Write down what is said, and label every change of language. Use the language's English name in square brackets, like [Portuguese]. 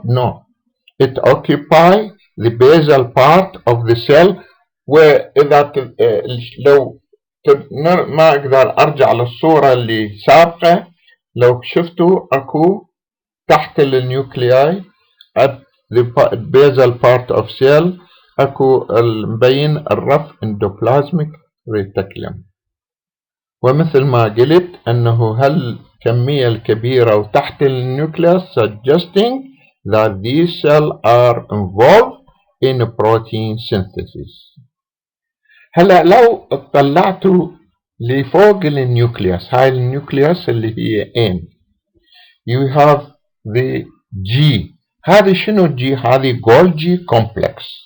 [English] No, it occupies the basal part of the cell. [Arabic] وإذا لو ما أقدر أرجع للصورة اللي سابقة، لو شفتوا أكو تحت النيوكلياي at the basal part of cell أكو مبين الrough endoplasmic reticulum. [English] ومثل ما قلت أنه هالكمية الكبيرة وتحت النيوكليوس suggesting that these cells are involved in protein synthesis. [Arabic] هلا لو اطلعتوا لفوق النيوكليوس، هاي النيوكليوس اللي هي N، you have the G. هذه شنو الجي؟ هذه Golgi complex.